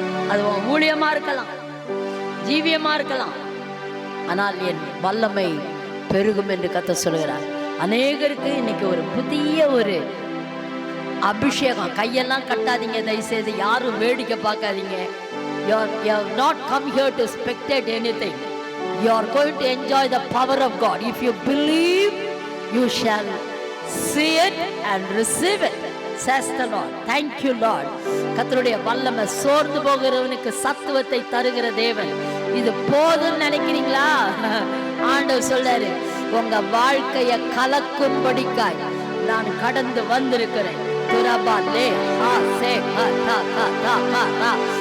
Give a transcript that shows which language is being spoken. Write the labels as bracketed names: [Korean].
[Tamil] அது உன் ஊழியமா இருக்கலாம், ஜீவியமா இருக்கலாம், ஆனால் என் வல்லமை பெருகும் என்று கர்த்தர் சொல்லுகிறார். அநேகருக்கு இன்னைக்கு ஒரு புதிய ஒரு அபிஷேகம். கையெல்லாம் கட்டாதீங்க தயவுசெய்து, யாரும் வேடிக்கை பார்க்காதீங்க. [English] You have not come here to spectate anything. You are going to enjoy the power of God. If you believe, you shall see it and receive it. says the Lord. Thank you Lord. [Tamil] கர்த்தருடைய வல்லமை சோர்ந்து போகிறவனுக்கு சத்துவத்தை தருகிற தேவன். இது போதும்னு நினைக்கிறீங்களா? ஆண்டவர் சொல்றாரு, உங்க வாழ்க்கைய கலக்கும்படிக்காய் நான் கடந்து வந்திருக்கிறேன். துரபாலே ஆ சே ஆ தா தா தா தா தா.